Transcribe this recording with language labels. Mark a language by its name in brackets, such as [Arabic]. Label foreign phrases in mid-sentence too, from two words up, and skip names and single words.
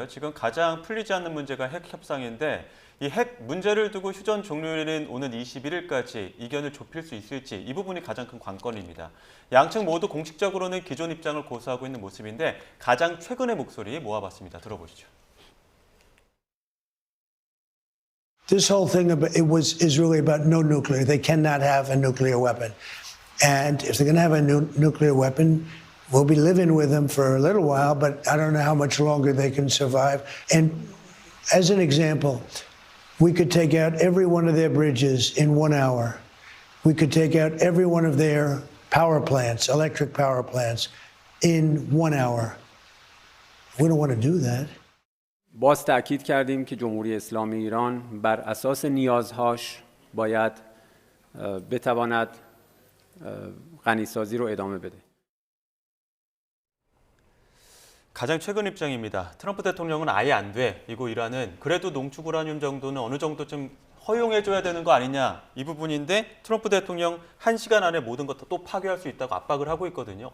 [Korean] 지금 가장 풀리지 않는 문제가 핵 협상인데, 이 핵 문제를 두고 휴전 종료일인 오는 21일까지 이견을 좁힐 수 있을지, 이 부분이 가장 큰 관건입니다. 양측 모두 공식적으로는 기존 입장을 고수하고 있는 모습인데, 가장 최근의 목소리 모아봤습니다. 들어보시죠. [English] This whole thing is really about no nuclear. They cannot have a nuclear weapon. And if they're going to have a nuclear weapon, we'll be living with them for a little while, but I don't know how much longer they can survive. And as an example, we could take out every one of their bridges in 1 hour. We could take out every one of their power plants, electric power plants, in 1 hour. We don't want to do that. [Persian] باز تأکید کردیم که جمهوری اسلامی ایران بر اساس نیازهاش باید بتواند غنیسازی رو ادامه بده. [Korean] 가장 최근 입장입니다. 트럼프 대통령은 아예 안 돼. 이고 이란은 그래도 농축 우라늄 정도는 어느 정도 좀 허용해줘야 되는 거 아니냐, 이 부분인데 트럼프 대통령 1시간 안에 모든 것 또 파괴할 수 있다고 압박을 하고 있거든요.